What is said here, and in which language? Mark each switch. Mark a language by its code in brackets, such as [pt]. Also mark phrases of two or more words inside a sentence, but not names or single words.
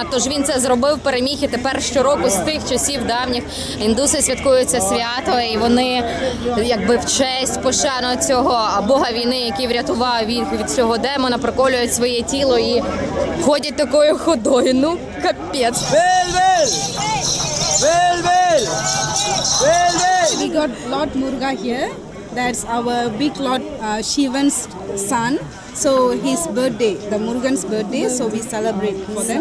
[uk] Тож він це зробив, переміг, і тепер щороку з тих часів давніх індуси святкують це свято, і вони якби в честь, пошану цього бога війни, який врятував їх від цього демона, проколюють своє тіло і ходять такою ходою. Ну, капець. [en] We got Lord Muruga here. That's our big Lord Shivan's son. So his birthday, the Murugan's birthday. So we celebrate for them.